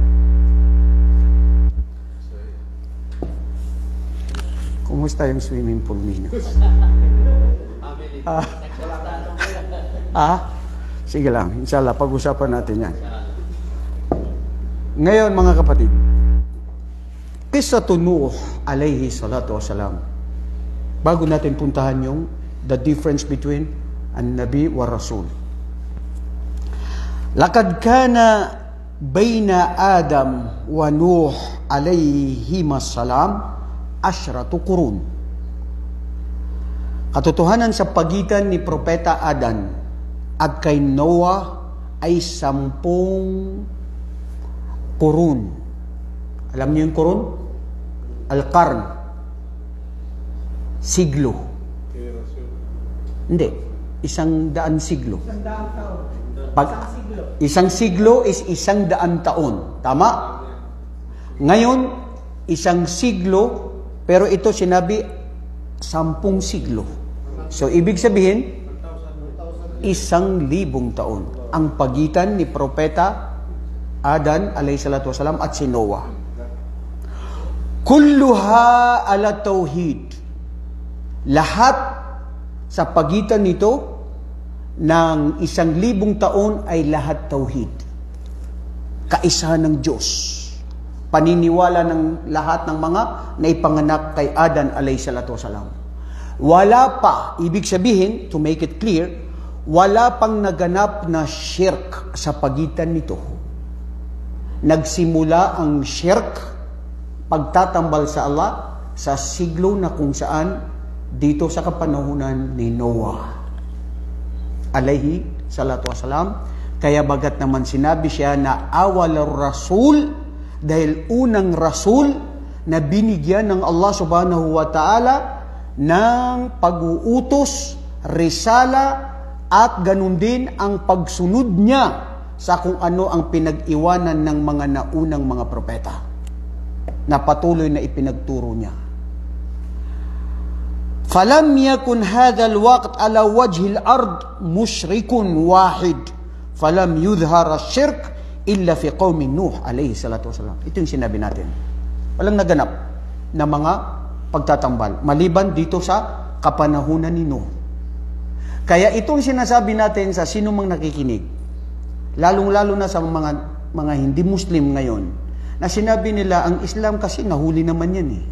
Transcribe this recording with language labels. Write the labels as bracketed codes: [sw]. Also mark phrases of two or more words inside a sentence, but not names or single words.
[tl] Kumusta yung swimming pool ninyo? Sige lang, inshallah, pag-usapan natin yan. Ngayon, mga kapatid, [ar] قصة نوح عليه الصلاة والسلام. [tl] Bago natin puntahan yung [en] the difference between [ar] النبي والرسول. لقد كان بين آدم ونوح عليهما السلام 10 قرون. [tl] Katotohanan sa pagitan ni Propeta Adan at kay Noah ay 10 qurun. Alam niyo yung qurun? Al-qarn. Siglo. Hindi. 100 siglo. 100 taon. Isang siglo is 100 taon. Tama? Ngayon, 1 siglo, pero ito sinabi 10 siglo. So, ibig sabihin, 1,000 taon ang pagitan ni Propeta Adan [ar] عليه الصلاة والسلام [tl] at si Noah. [ar] كلها على توحيد. [tl] Lahat sa pagitan nito ng 1,000 taon ay lahat tauhid. Kaisa ng Diyos. paniniwala ng lahat ng mga naipanganak kay Adan [ar] عليه الصلاة والسلام. [tl] Wala pa, ibig sabihin, [en] to make it clear, [tl] wala pang naganap na shirk sa pagitan nito. Nagsimula ang shirk, pagtatambal sa Allah, sa siglo na kung saan dito sa kapanahunan ni Noah [ar] عليه الصلاة والسلام. [tl] Kaya bagat naman sinabi siya na [ar] أول رسول, [tl] dahil unang rasul na binigyan ng Allah [ar] سبحانه وتعالى [tl] ng pag-uutos, risala, at ganun din ang pagsunod niya sa kung ano ang pinag-iwanan ng mga naunang mga propeta na patuloy na ipinagturo niya. [ar] فَلَمْ يَكُنْ هَذَا الْوَقْتِ عَلَى وَجْهِ الْأَرْضِ مُشْرِكٌ وَاحِدٌ فَلَمْ يُظْهَرَ الشِّرْكِ إِلَّا فِي قَوْمِ نُوحٍ عَلَيْهِ الصَّلَاةُ وَالسَّلَامُ. [tl] Ito yung sinabi natin. Walang naganap na mga pagtatambal maliban dito sa kapanahunan ni Nuh. Kaya itong sinasabi natin sa sino mang nakikinig, lalong-lalo na sa mga hindi Muslim ngayon, na sinabi nila ang Islam kasi nahuli naman yan eh.